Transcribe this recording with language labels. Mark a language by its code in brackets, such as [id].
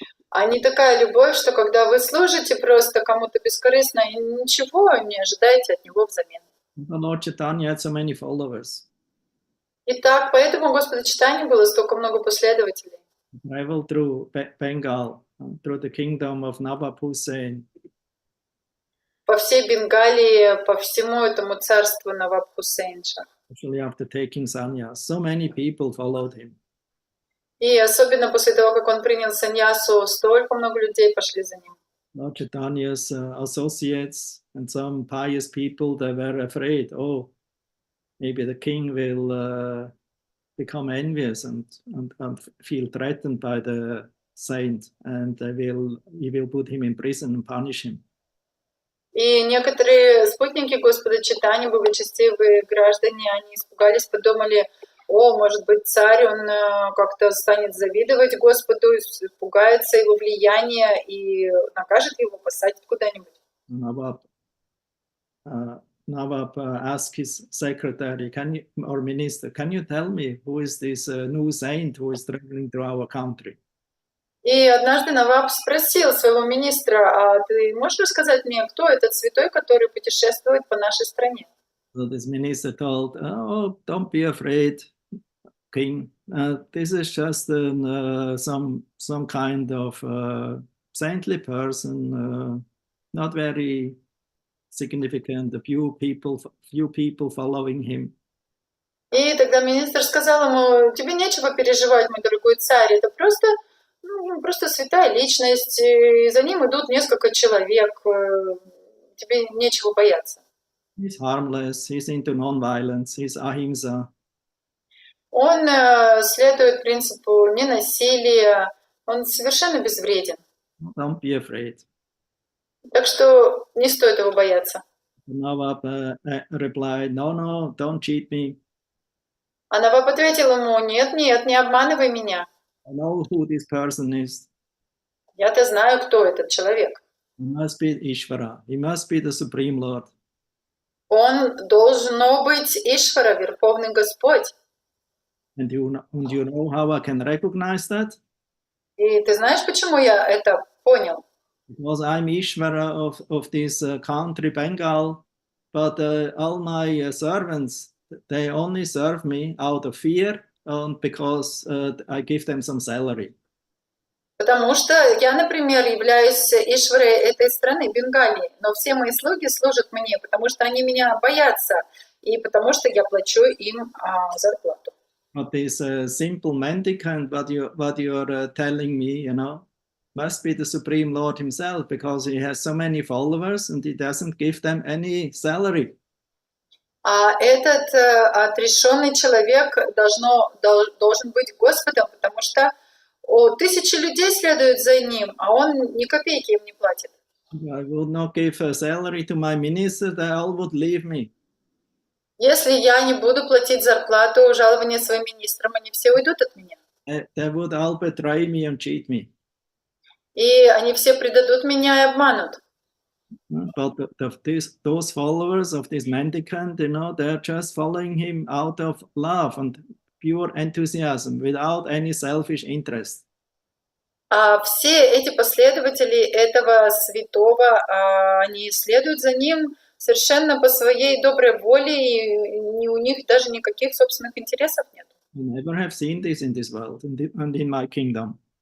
[ru] А не такая любовь, что когда вы служите просто кому-то бескорыстно и ничего не ожидаете от него взамен. [en] The Lord Chaitanya had so many followers. [ru] Итак, поэтому Господа Чайтаньи было столько много последователей. [en] He traveled through Bengal, through the kingdom of Nawab Hussain. [ru] По всей Бенгалии, по всему этому царству Наваб Хусейнша. [en] Actually, after taking sannyas, so many people followed him. [ru] И особенно после того, как он принял саньясу, столько много людей пошли за ним. [en] Lord Chaitanya's associates and some pious people, they were afraid, oh, maybe the king will become envious and feel threatened by the saint, and he will put him in prison and punish him. [ru] И некоторые спутники Господа Чайтаньи, благочестивые граждане, они испугались, подумали, о, может быть, царь, он как-то станет завидовать Господу, испугается его влияния и накажет его, посадит куда-нибудь. [en] Nawab asked his secretary, or minister, can you tell me who is this new saint who is traveling to our country? [ru] И однажды Наваб спросил своего министра, а ты можешь рассказать мне, кто этот святой, который путешествует по нашей стране? [en] So this minister told, oh, don't be afraid, king. This is just some kind of saintly person, not very significant. A few people following him. [ru] И тогда министр сказал ему, тебе нечего переживать, мой дорогой царь, это просто святая личность, и за ним идут несколько человек, тебе нечего бояться. [en] He's harmless, he's into non-violence, he's ahimsa. [ru] Он следует принципу ненасилия, он совершенно безвреден. [en] Don't be afraid. [ru] Так что не стоит его бояться. [en] Nawab replied, no, don't cheat me. [ru] А Наваб ответил ему, нет, не обманывай меня. [en] I know who this person is. [ru] Я-то знаю, кто этот человек. [en] He must be Ishvara. He must be the Supreme Lord. [ru] Он должен быть Ишвара, Верховный Господь. [en] And you know how I can recognize that? [ru] И ты знаешь, почему я это понял? [en] Because I'm Ishvara of this country, Bengal, but all my servants, they only serve me out of fear and because I give them some salary. [ru] Потому что я, например, являюсь Ишварой этой страны, Бенгалии, но все мои слуги служат мне, потому что они меня боятся, и потому что я плачу им зарплату. [en] But this simple mendicant, what you're telling me, you know, must be the Supreme Lord himself, because he has so many followers and he doesn't give them any salary. [ru] А этот отрешенный человек должен быть Господом, потому что тысячи людей следуют за ним, а он ни копейки им не платит. [en] I would not give a salary to my minister, they all would leave me. [ru] Если я не буду платить зарплату, жалование своим министрам, они все уйдут от меня. [en] They would all betray me and cheat me. [ru] И они все предадут меня и обманут. [en] But those followers of this mendicant, you know, they're just following him out of love and pure enthusiasm, without any selfish interest. [ru] А все эти последователи этого святого, они следуют за ним совершенно по своей доброй воле, и у них даже никаких собственных интересов нет. [en] I never have seen this in this world and in my kingdom.